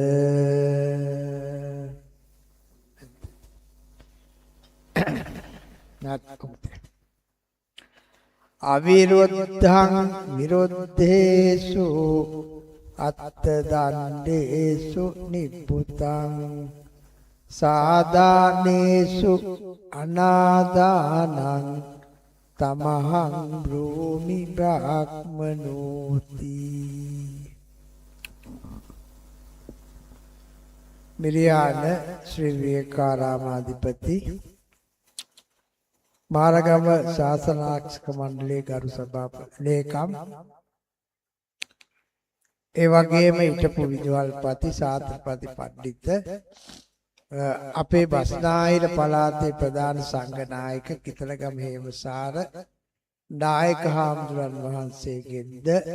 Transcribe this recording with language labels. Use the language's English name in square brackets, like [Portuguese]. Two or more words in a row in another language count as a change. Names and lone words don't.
[Pali] අවිරුද්ධං විරුද්ධේසු අත්ත දණ්ඩේසු නිබ්බුතං සාදානේසු අනාදානං තමහං බ්‍රෝමි බ්‍රාහ්මනෝති. [Sinhala] මිරියාන ශ්‍රී විවේකාරාමාධිපති මාරගම ශාසනාරක්ෂක මණ්ඩලයේ ගරු සභාපති ලේකම් ඒ වගේම හිටපු විදුහල්පති සාත්‍රපති පණ්ඩිත අපේ බස්නාහිර පළාතේ ප්‍රධාන සංඝ නායක කිතලගම හේමසාර නායක හාමුදුරන් වහන්සේගෙන්ද